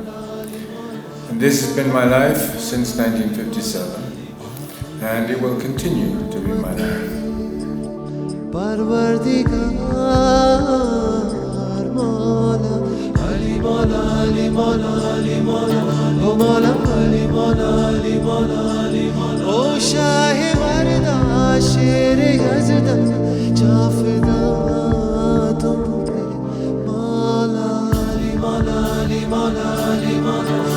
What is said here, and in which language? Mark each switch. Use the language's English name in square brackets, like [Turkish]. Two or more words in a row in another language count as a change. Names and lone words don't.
[English] And this has been my life since 1957, and it will continue to be my life. [Urdu] او شاہِ مرداں، شیرِ یزداں، جاں فدا تم پہ، مولا علی، مولا علی، مولا علی، مولا